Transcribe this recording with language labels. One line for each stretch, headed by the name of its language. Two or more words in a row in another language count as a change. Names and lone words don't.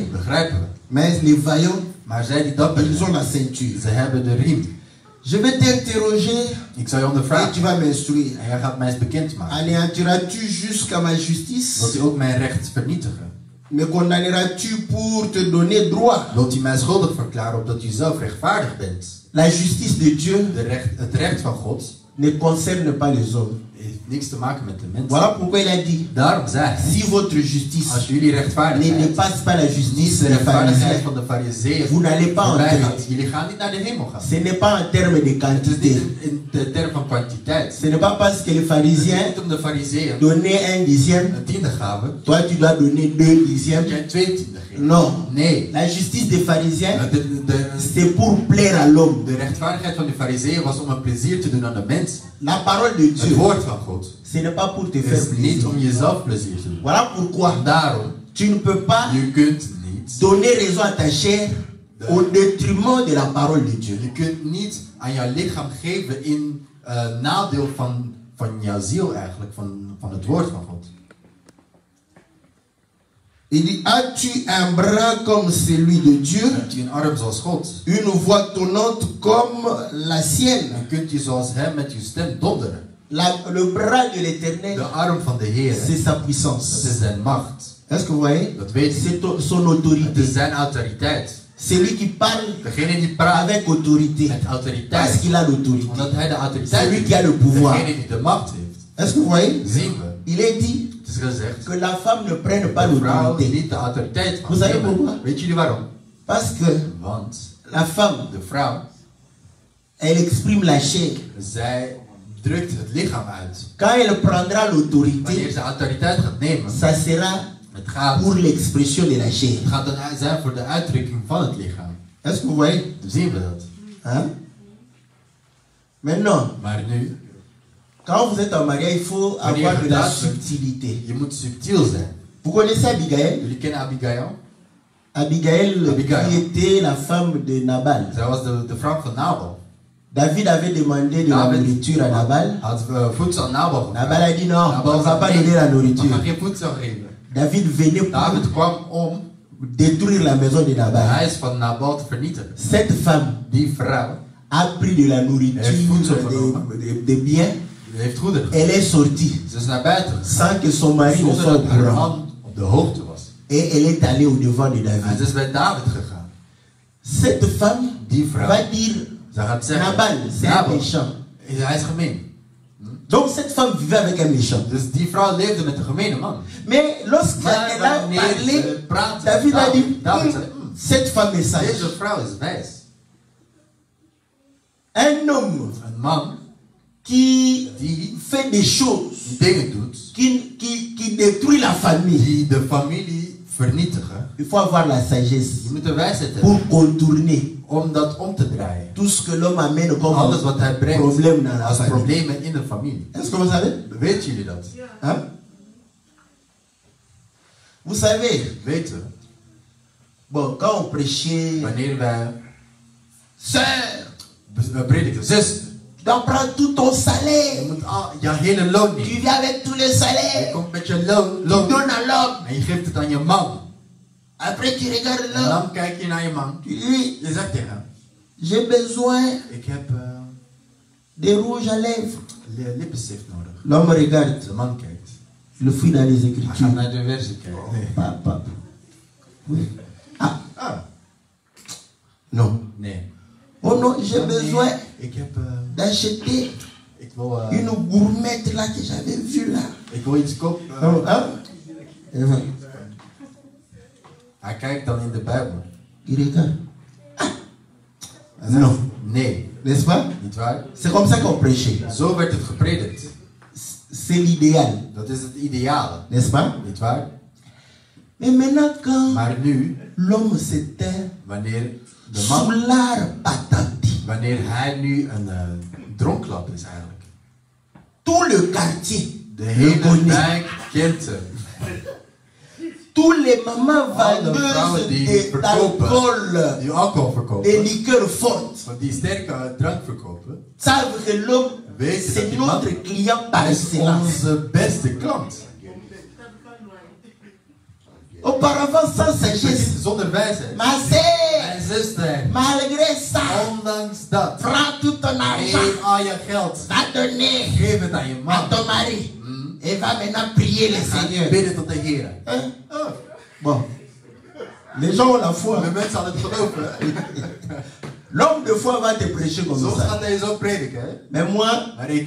Dutch: Begrijpen we.
French: Mais les vaillants,
Dutch: Maar zij die dapper
French: ils ont
Dutch: zijn,
French: la ceinture.
Dutch: ze hebben de riem.
French: Je vais t'interroger
Dutch: Ik zou je
French: et tu
Dutch: ondervragen.
French: vas m'instruire.
Dutch: En jij gaat mij eens bekendmaken.
French: Anéantiras-tu jusqu'à ma justice?
Dutch: Wilt u ook mijn recht vernietigen?
French: Me condamneras-tu pour te donner droit?
Dutch: Wilt u mij schuldig verklaren opdat u zelf rechtvaardig bent?
French: La justice de Dieu
Dutch: Het recht van God
French: ne concerne pas les hommes.
Dutch: heeft niks te maken met de mensen.
French: Voilà pourquoi il a dit,
Dutch: Daarom zei hij,
French: si votre justice
Dutch: als jullie
French: ne
Dutch: rechtvaardigheid
French: dépasse pas la
Dutch: niet
French: justice de des
Dutch: rechtvaardigheid
French: pharisiens,
Dutch: van de fariseeën
French: vous n'allez pas
Dutch: voorbij
French: entrer.
Dutch: gaat, jullie gaan niet naar de hemel gaan.
French: Ce n'est pas en termes de
Dutch: Het is
French: quantité.
Dutch: niet in de term van kwantiteit.
French: Ce n'est pas parce que les
Dutch: Het is
French: pharisiens
Dutch: niet om de fariseeën
French: donnaient un dixième,
Dutch: een tiende gaven,
French: toi tu dois donner 2 dixièmes.
Dutch: dat jij 2 tienden geeft.
French: Non.
Dutch: Nee.
French: La justice des pharisiens,
Dutch: De
French: c'est pour plaire à l'homme.
Dutch: rechtvaardigheid van de fariseeën was om een plezier te doen aan de mensen.
French: La parole de
Dutch: Het
French: Dieu,
Dutch: woord van God
French: ce n'est pas pour te
Dutch: is
French: faire
Dutch: niet
French: plaisir.
Dutch: om jezelf plezier te doen.
French: Voilà pourquoi
Dutch: Daarom,
French: tu ne peux pas
Dutch: je kunt niet,
French: donner raison à ta chair au détriment de la parole de Dieu.
Dutch: je kunt niet aan jouw lichaam geven in nadeel van jouw ziel eigenlijk, van het woord van God.
French: Il dit, as-tu un bras comme celui de Dieu,
Dutch: Hebt u een arm zoals God?
French: une voix tonnante comme la sienne?
Dutch: Dan kunt u zoals hem met uw stem donderen.
French: Le bras de
Dutch: De
French: l'Éternel,
Dutch: arm van de Heer,
French: c'est sa
Dutch: dat
French: puissance.
Dutch: is zijn macht.
French: Est-ce que vous voyez?
Dutch: Dat weet u.
French: C'est son
Dutch: Het
French: autorité.
Dutch: is zijn autoriteit.
French: C'est lui qui parle
Dutch: Degene die praat
French: avec autorité.
Dutch: met
French: Parce
Dutch: autoriteit,
French: qu'il a l'autorité.
Dutch: omdat hij de autoriteit
French: C'est lui
Dutch: heeft.
French: qui a le pouvoir.
Dutch: Degene die de macht heeft.
French: Est-ce que vous voyez?
Dutch: Zien we.
French: Il est dit
Dutch: Het is gezegd,
French: que la femme ne prenne pas
Dutch: de vrouw
French: l'autorité.
Dutch: niet de autoriteit van
French: Vous savez
Dutch: nemen.
French: pourquoi?
Dutch: Weet jullie waarom?
French: Parce que
Dutch: Want
French: la femme,
Dutch: de vrouw,
French: elle exprime la chair.
Dutch: zij drukt het lichaam uit.
French: Quand elle prendra
Dutch: Wanneer
French: l'autorité,
Dutch: ze autoriteit gaat nemen,
French: ça sera
Dutch: het gaat,
French: pour l'expression de la chair.
Dutch: het gaat dan zijn voor de uitdrukking van het lichaam.
French: Est-ce que vous voyez?
Dutch: Dan zien we dat.
French: Hein? Maintenant,
Dutch: Maar nu,
French: quand vous êtes en mariage, il faut avoir de la subtilité.
Dutch: je moet subtiel zijn.
French: Vous connaissez Abigail?
Dutch: Jullie kennen Abigail? Abigail, Abigail.
French: qui était la femme de Nabal.
Dutch: Zij was de vrouw van Nabal.
French: David avait demandé de la David nourriture à Nabal.
Dutch: had voedsel aan Nabal gevraagd.
French: Nabal a dit non, Nabal on ne va
Dutch: zei,
French: pas
Dutch: nee,
French: donner la
Dutch: we
French: nourriture.
Dutch: gaan geen voedsel geven.
French: David venait pour
Dutch: David kwam om
French: détruire la maison de
Dutch: het Nabal. huis van Nabal te vernietigen.
French: Cette femme
Dutch: Die vrouw
French: a pris de la nourriture, Elle fout sur le des biens.
Dutch: die heeft goederen.
French: Elle est sortie
Dutch: Ze is naar buiten gegaan,
French: sans que son mari ne
Dutch: zonder
French: soit au
Dutch: dat haar
French: courant.
Dutch: man op de hoogte was.
French: Et elle est allée au devant de
Dutch: En David. ze is bij David gegaan.
French: Cette femme
Dutch: Die vrouw,
French: va dire
Dutch: ze gaat zeggen,
French: Nabal, c'est un Nabal, méchant.
Dutch: hij is gemeen.
French: Donc cette femme vivait avec un méchant.
Dutch: Dus die vrouw leefde met een gemene man.
French: Mais lorsqu'elle
Dutch: Maar
French: a
Dutch: wanneer
French: parlé,
Dutch: ze praatte,
French: David a dit,
Dutch: David zei,
French: cette femme est sage.
Dutch: deze vrouw is wijs.
French: Un homme
Dutch: Een man
French: qui
Dutch: die
French: fait des choses,
Dutch: dingen doet,
French: qui détruit la famille.
Dutch: die de familie vernietigen.
French: Il faut avoir la sagesse
Dutch: Je moet de wijsheid hebben
French: pour contourner
Dutch: om dat om te draaien.
French: tout ce que l'homme amène comme
Dutch: Alles wat hij brengt
French: problème dans la
Dutch: als
French: famille.
Dutch: problemen in de familie.
French: Est-ce que vous savez?
Dutch: Weten jullie dat?
French: Hein? Vous savez,
Dutch: Weten we?
French: bon, quand on prêchait,
Dutch: Wanneer wij
French: sœur,
Dutch: prediken, zuster,
French: tu dois prendre tout ton
Dutch: je
French: salaire.
Dutch: moet je hele loon
French: Tu
Dutch: nemen.
French: viens avec tous les
Dutch: Je
French: salaires.
Dutch: komt met je
French: Tu
Dutch: loon
French: donnes à l'homme.
Dutch: en je geeft het aan je man.
French: Après, tu regardes
Dutch: En
French: l'homme.
Dutch: dan kijk je naar je man.
French: Tu dis,
Dutch: Je zegt tegen hem,
French: j'ai besoin
Dutch: ik heb
French: de rouge à lèvres.
Dutch: lippenstift nodig.
French: L'homme regarde.
Dutch: De man kijkt.
French: Le fouille dans les
Dutch: Hij gaat
French: écritures.
Dutch: naar de versie kijken. Nee.
French: Papa. Oui. Ah, Ah, non.
Dutch: nee.
French: Oh non, j'ai
Dutch: Nee,
French: besoin
Dutch: ik heb...
French: d'acheter
Dutch: ik wil...
French: une gourmette là que j'avais vue là.
Dutch: ik wil iets kopen.
French: Oh, hein? Et voilà.
Dutch: Hij kijkt dan in de Bijbel.
French: Il regarde.
Dutch: Hij zegt,
French: Non.
Dutch: nee,
French: N'est-ce pas?
Dutch: niet waar?
French: C'est comme ça qu'on prêchait.
Dutch: Zo werd het gepredikt.
French: C'est l'idéal.
Dutch: Dat is het ideale.
French: N'est-ce pas?
Dutch: Niet waar?
French: Mais maintenant, quand
Dutch: Maar nu,
French: l'homme s'éteint
Dutch: wanneer de man...
French: soulard patenti,
Dutch: Wanneer hij nu een dronklap is eigenlijk.
French: tout le quartier
Dutch: De
French: le
Dutch: hele
French: connaît.
Dutch: wijk kent hem.
French: Tous les mamans
Dutch: Alle vrouwen
French: vendeuses
Dutch: die verkopen,
French: d'alcool,
Dutch: die alcohol
French: des
Dutch: verkopen,
French: liqueurs fortes,
Dutch: van die sterke drank verkopen,
French: savent que l'homme,
Dutch: weten dat
French: c'est
Dutch: die man
French: notre client par
Dutch: is
French: excellence.
Dutch: onze beste klant.
French: Auparavant, sans sagesse,
Dutch: Zonder wijsheid.
French: ma sœur,
Dutch: Mijn zuster,
French: malgré ça,
Dutch: ondanks dat,
French: prends tout ton argent,
Dutch: geef al je geld.
French: va donner
Dutch: Geef het aan je
French: à
Dutch: man.
French: ton mari et va maintenant prier le
Dutch: Ga
French: Seigneur.
Dutch: bidden tot de Heer.
French: Hein? Oh, Bon, les gens ont la foi.
Dutch: de mensen hadden het geloven.
French: L'homme de foi va te prêcher comme
Dutch: Soms
French: ça.
Dutch: gaat hij zo prediken, hè?
French: Mais moi,
Dutch: Maar ik,